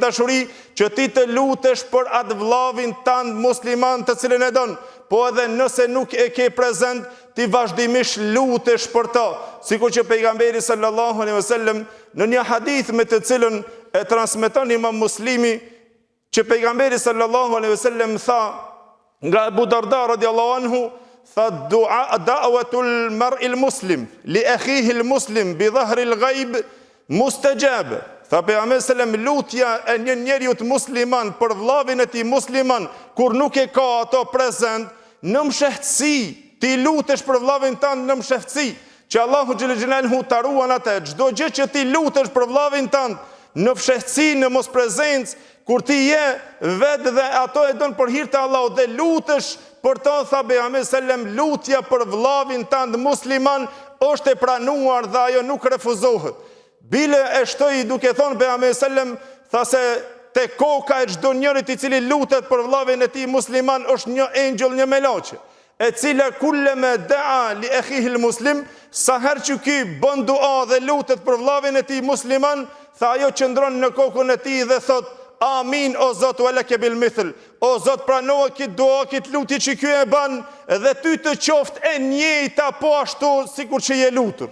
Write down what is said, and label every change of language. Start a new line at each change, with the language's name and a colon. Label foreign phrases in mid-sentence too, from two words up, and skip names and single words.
Albanian: dashuri që ti të lutesh për atë vllavin tënd musliman të cilën e don, po edhe nëse nuk e ke prezent, ti vazhdimisht lutesh për ta, sikur që pejgamberi
Arabic: صلى الله عليه وسلم
Albanian: në një hadith me të cilën e transmeton Imam Muslimi, që pejgamberi
Arabic: صلى الله عليه وسلم
Albanian: tha nga Abu Darda
Arabic: رضي الله عنه,
Albanian: tha
Arabic: دعوة المرء المسلم لأخيه المسلم بظهر الغيب مستجابة.
Albanian: Tha pejgamberi sallam, lutja e një njeriu musliman për vllavin e tij musliman kur nuk e ka ato prezent, në mshehtësi, ti lutesh për vllavin tënd në mshehtësi, që Allahu
Arabic: جل جلاله
Albanian: ta ruan atë. Çdo gjë që ti lutesh për vllavin tënd në fshehtësi, në mosprezencë, kur ti je vetë dhe ato e don për hir të Allahut dhe lutesh për to, tha pejgamberi
Arabic: صلى الله عليه وسلم,
Albanian: lutja për vllavin tënd musliman është e pranuar dhe ajo nuk refuzohet. Bile e shtoi duke thonë pejgamberi
Arabic: صلى الله عليه وسلم,
Albanian: tha se te koka e çdo njërit i cili lutet për vllavin e tij musliman është një engjëll, një melaçe, e cila
Arabic: كلما دعا لأخيه مسلم,
Albanian: sa herë që ky bën dua dhe lutet për vllavin e tij musliman, tha ajo qëndron në kokën e tij dhe thot: Amin, o Zot,
Arabic: ولك بالمثل.
Albanian: O Zot, pranoa këtë dua, këtë lutje që ky e bën, dhe ty të qoftë e njëjta po ashtu sikur që je lutur.